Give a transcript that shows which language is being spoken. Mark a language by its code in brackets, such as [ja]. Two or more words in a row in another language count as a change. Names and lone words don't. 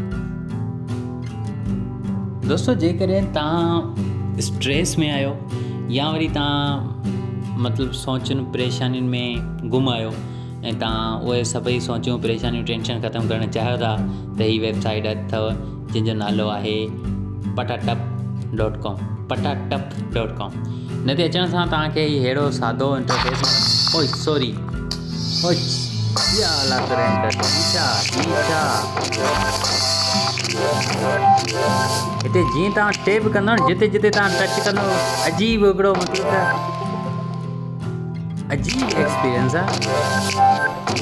[sd] दोस्तों जेकॾहिं तव्हां स्ट्रेस में आहियो या वरी तव्हां मतिलबु सोचनि परेशानियुनि में गुम आहियो ऐं तव्हां उहे सभई सोचियूं परेशानियूं टेंशन ख़तमु करणु चाहियो था, त हीअ वेबसाइट अथव जंहिंजो नालो आहे patatap.com। patatap.com हिन ते अचण सां तव्हांखे अहिड़ो सादो इंटरफेस, ओए सॉरी ओए या अला करे हिते जीअं तव्हां टेप कंदो न, जिते जिते तव्हां टच कंदो अजीब हिकिड़ो मतिलबु त अजीब एक्सपीरियंस आहे।